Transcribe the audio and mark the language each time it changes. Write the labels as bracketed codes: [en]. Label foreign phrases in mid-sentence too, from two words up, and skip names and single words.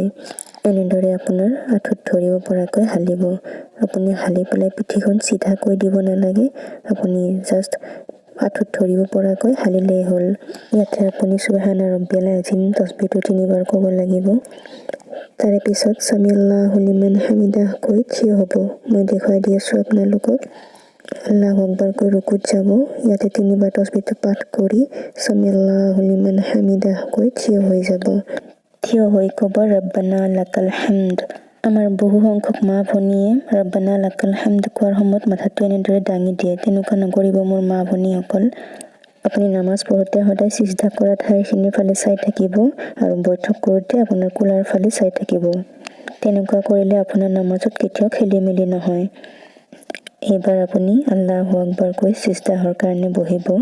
[as] এনেদৰে আপোনাৰ আঁঠুত ধৰিব পৰাকৈ হালিব। আপুনি হালি পেলাই পিঠিখন চিধাকৈ দিব নালাগে, আপুনি জাষ্ট আঁঠুত ধৰিব পৰাকৈ হালিলেই হ'ল। ইয়াতে আপুনি [ar] سبحان ربي العظيم [as] তাসবিহটো 3 বাৰ ক'ব লাগিব। তাৰে পিছত [ar] سمع الله لمن حمده [as] কৈ থিয় হ'ব। মই দেখুৱাই দি আছোঁ আপোনালোকক। [ar] الله أكبر [as] কৈ ৰুকুত যাব। ইয়াতে 3 বাৰ তাসবিহটো পাঠ কৰি [ar] سمع الله لمن حمده [as] কৈ থিয় হৈ যাব। থিয় হৈ ক'ব [ar] ربنا لك الحمد. [as] আমাৰ বহু সংখ্যক মা ভনীয়ে [ar] ربنا لك الحمد [as] কোৱাৰ সময়ত মাথাটো এনেদৰে দাঙি দিয়ে। তেনেকুৱা নকৰিব মোৰ মা ভনীসকল। আপুনি নামাজ পঢ়োঁতে সদায় চিজদা কৰা ঠাইখিনিৰ ফালে চাই থাকিব আৰু বৈঠক কৰোঁতে আপোনাৰ কোলাৰ ফালে চাই থাকিব। তেনেকুৱা কৰিলে আপোনাৰ নামাজত কেতিয়াও খেলিমেলি নহয়। এইবাৰ আপুনি [ar] الله أكبر [as] কৈ চিজদাহৰ কাৰণে বহিব।